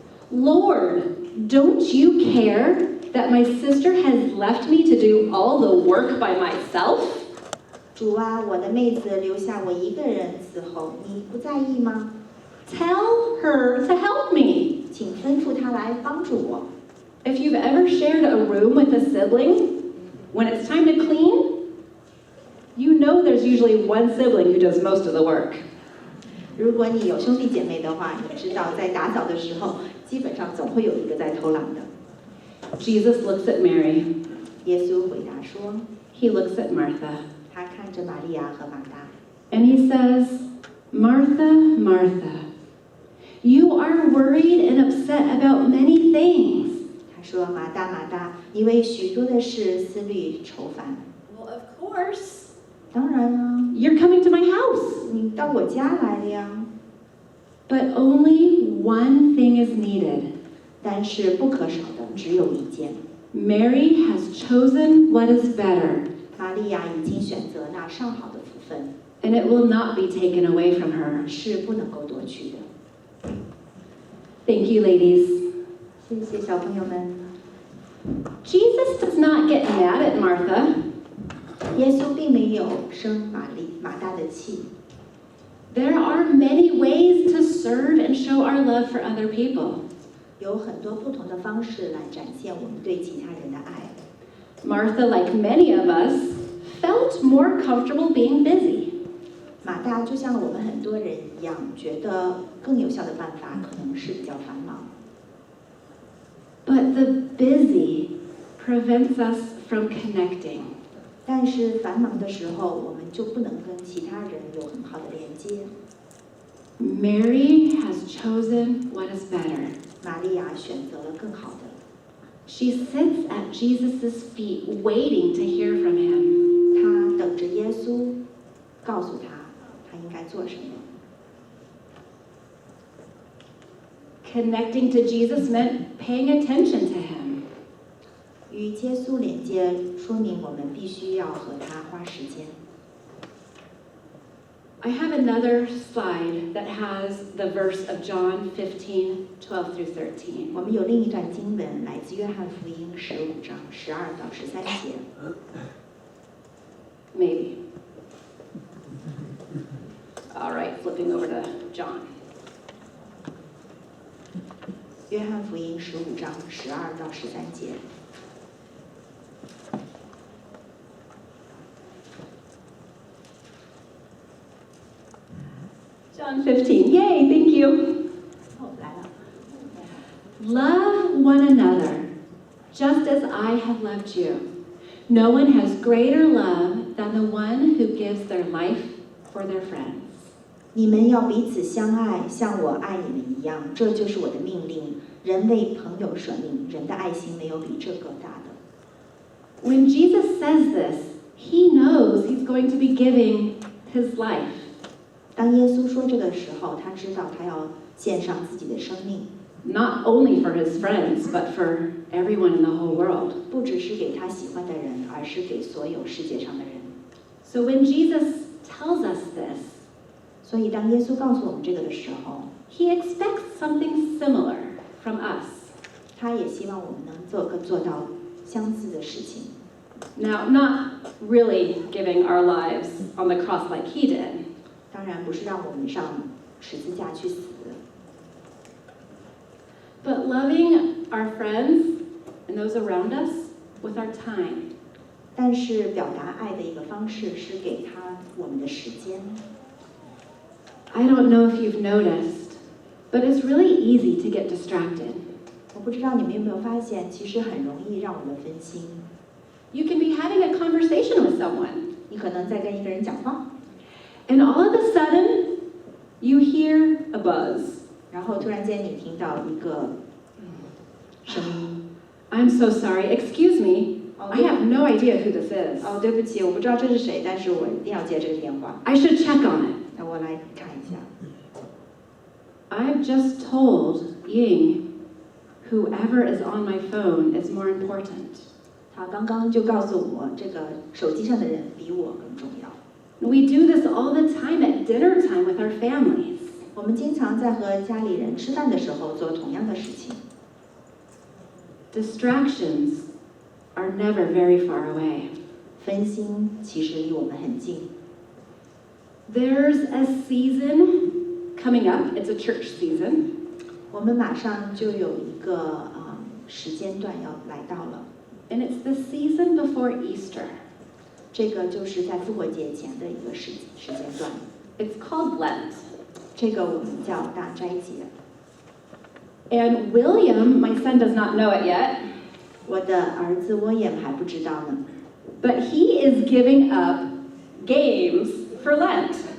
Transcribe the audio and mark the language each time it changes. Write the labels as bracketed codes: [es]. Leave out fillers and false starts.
[en] Lord, don't you care that my sister has left me to do all the work by myself? [zh] 主啊，我的妹子留下我一个人伺候，你不在意吗？ [en] Tell her to help me. [zh] 请吩咐她来帮助我。 [en] If you've ever shared a room with a sibling, when it's time to clean, you know there's usually one sibling who does most of the work. [zh] 如果你有兄弟姐妹的话，你知道在打扫的时候，基本上总会有一个在偷懒的。 [en] Jesus looks at Mary. [zh] 耶稣回答说， [en] He looks at Martha. [zh] 他看着玛利亚和马大， [en] And he says, Martha, Martha, you are worried and upset about many things. [zh] 他说：“马大，马大，你为许多的事思虑愁烦。 [en] Well, of course. [zh] 当然啊， [en] You're coming to my house. [zh] 你到我家来了呀。 [en] But only one thing is needed. [zh] 但是不可少的只有一件， [en] Mary has chosen what is better, [zh] 玛利亚已经选择那上好的福分， [en] and it will not be taken away from her. [zh] 是不能够夺取的。 [en] Thank you, ladies. [zh] 谢谢小朋友们。 [en] Jesus does not get mad at Martha. [zh] 耶稣并没有生马大的气。 [en] There are many ways to serve and show our love for other people. [zh] 有很多不同的方式来展现我们对其他人的爱。 [en] Martha, like many of us, felt more comfortable being busy. [zh] 马大就像我们很多人一样，觉得更有效的办法可能是比较繁忙。 [en] But the busy prevents us from connecting. [zh] 但是繁忙的时候，我们就不能跟其他人有很好的连接。 [en] Mary has chosen what is better. [zh] 玛利亚选择了更好的， [en] She sits at Jesus' feet waiting to hear from him. [zh] 她等着耶稣告诉她她应该做什么。 [en] Connecting to Jesus meant paying attention to him. [zh] 与耶稣连接，说明我们必须要和他花时间。 [en] I have another slide that has the verse of John 15, 12 through 13. [zh] 我们有另一段经文，来自约翰福音15章12到13节。 [en] Maybe. All right, flipping over to John. [zh] 约翰福音15章12到13节。 [en] John 15. Yay, thank you. [zh] 哦，来了。 [en] Love one another, just as I have loved you. No one has greater love than the one who gives their life for their friends. [zh] 你们要彼此相爱，像我爱你们一样，这就是我的命令。人为朋友舍命，人的爱心没有比这个大的。 [en] When Jesus says this, he knows he's going to be giving his life [zh] 当耶稣说这个时候，他知道他要献上自己的生命， [en] not only for his friends, but for everyone in the whole world. [zh] 不只是给他喜欢的人，而是给所有世界上的人。 [en] So when Jesus tells us this, [zh] 所以当耶稣告诉我们这个的时候， [en] he expects something similar from us. [zh] 他也希望我们能做到相似的事情。 [en] Now, not really giving our lives on the cross like he did, [zh] 当然不是让我们上十字架去死， [en] but loving our friends and those around us with our time. [zh] 但是表达爱的一个方式是给他我们的时间。 [en] I don't know if you've noticed, but it's really easy to get distracted. [zh] 我不知道你们有没有发现，其实很容易让我们分心。 [en] You can be having a conversation with someone, [zh] 你可能在跟一个人讲话， [en] and all of a sudden, you hear a buzz. [zh] 然后突然间你听到一个声音， [en] I'm so sorry, excuse me. I have no idea who this is. [zh] 哦，对不起，我不知道这是谁，但是我一定要接这个电话。 [en] I should check on it. [zh] 那我来看一下。 [en] I've just told Ying, whoever is on my phone is more important. [zh] 他刚刚就告诉我，这个手机上的人比我更重要。 [en] We do this all the time at dinner time with our families. [zh] 我们经常在和家里人吃饭的时候做同样的事情。 [en] Distractions are never very far away. [zh] 分心其实离我们很近。 [en] There's a season coming up. It's a church season. [zh] 我们马上就有一个时间段要来到了， [en] And it's the season before Easter. [zh] 这个就是在复活节前的一个时间段。 [en] It's called Lent. [zh] 这个我们叫大斋节。 [en] And William, my son, does not know it yet, [zh] 我的儿子沃彦还不知道呢， [en] but he is giving up games for Lent.